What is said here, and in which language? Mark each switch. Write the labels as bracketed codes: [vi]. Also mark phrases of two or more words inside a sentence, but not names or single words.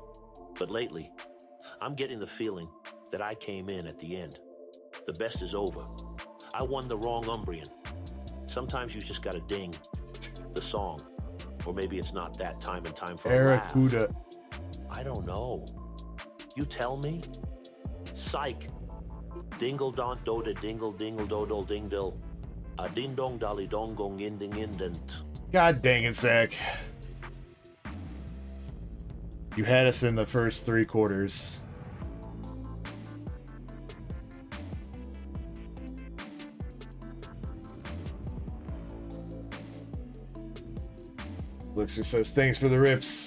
[en] But lately, I'm getting the feeling that I came in at the end. The best is over. I won the wrong Umbreon. Sometimes you just gotta ding the song. Or maybe it's not that time and time for a laugh. Barracuda. I don't know. You tell me? Psych. Dingle don do de dingle dingle dodol ding dill. A ding dong dolly dong gong inding indent. God dang it, Zach. You had us in the first 3 quarters. Elixir says, thanks for the rips.